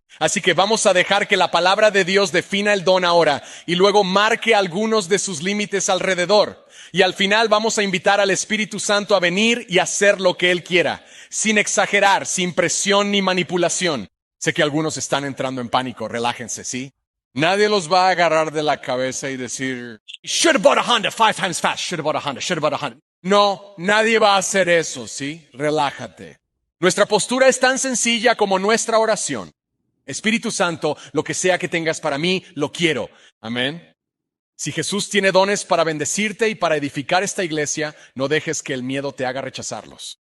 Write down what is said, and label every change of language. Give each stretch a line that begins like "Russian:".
Spanish: Así que vamos a dejar que la palabra de Dios defina el don ahora y luego marque algunos de sus límites alrededor. Y al final vamos a invitar al Espíritu Santo a venir y hacer lo que Él quiera, sin exagerar, sin presión ni manipulación. Sé que algunos están entrando en pánico, relájense, ¿sí? Nadie los va a agarrar de la cabeza y decir,
English: should have bought a Honda
Spanish: 5 times fast, should have bought a Honda, should have bought a Honda. No, nadie va a hacer eso, ¿sí? Relájate. Nuestra postura es tan sencilla como nuestra oración. Espíritu Santo, lo que sea que tengas para mí, lo quiero. Amén. Si Jesús tiene dones para bendecirte y para edificar esta iglesia, no dejes que el miedo te haga rechazarlos.